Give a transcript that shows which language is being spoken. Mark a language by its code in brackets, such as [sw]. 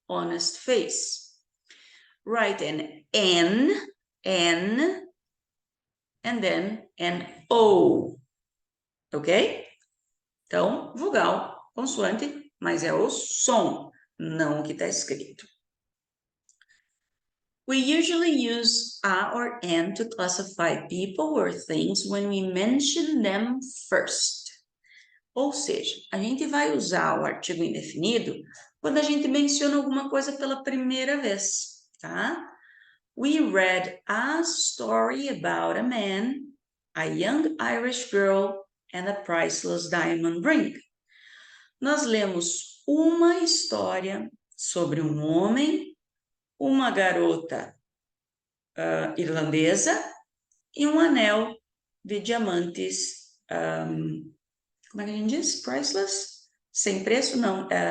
[en] Honest face. Write an N, and then an O. Ok? [pt] Então, vogal, consoante, mas é o som, não o que está escrito. [en] We usually use a or an to classify people or things when we mention them first. [pt] Ou seja, a gente vai usar o artigo indefinido quando a gente menciona alguma coisa pela primeira vez, tá? [en] We read a story about a man, a young Irish girl, and a priceless diamond ring. [pt] Nós lemos uma história sobre um homem, uma garota irlandesa e um anel de diamantes, como é que a gente diz? Priceless? Sem preço? Não.